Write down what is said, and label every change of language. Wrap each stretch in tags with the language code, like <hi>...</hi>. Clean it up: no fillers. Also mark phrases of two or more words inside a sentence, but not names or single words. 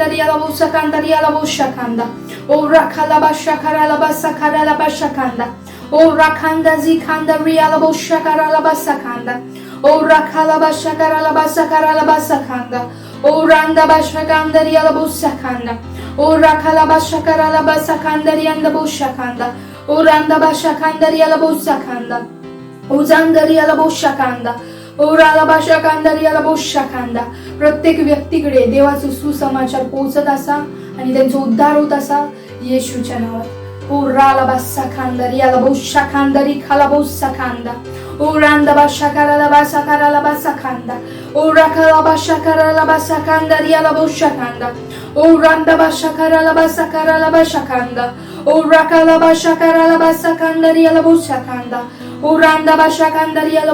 <mr>रियाला बोसा खांदा रियाला बोसा खांदा, ओ राखाला बासा कराला बासा कराला बासा खांदा, ओ राखांदा जी खांदा रियाला बोसा कराला बासा खांदा, ओ राखाला बासा कराला बासा कराला बासा खांदा, ओ रांदा बासा खांदा रियाला बोसा खांदा, ओ राखाला बासा कराला बासा खांदा रियाला बोसा खांदा, ओ रांदा बासा खांदा रियाला बोसा खांदा, ओ झांदा रियाला बोसा खांदा, ओ राला बाशा खांदा रियाला बोसा खांदा. प्रत्येक व्यक्तीकडे देवाचा सुसमाचार पोहोचत असा आणि त्यांचा उद्धार होत असा येशूच्या नावात. ओ राला बासा खांदा रियाला बोसा खांदा रिखाला बोसा खांदा, ओ रांदा बाशा कराला बासा कराला बासा खांदा, ओ राखाला बाशा कराला बासा खांदा रियाला बोसा खांदा, ओ रांदा बाशा कराला बासा कराला बासा खांदा, ओ राखाला बाशा कराला बासा खांदा रियाला बोसा खांदा, ओ रांदा बाशा खांदा रियाला</mr>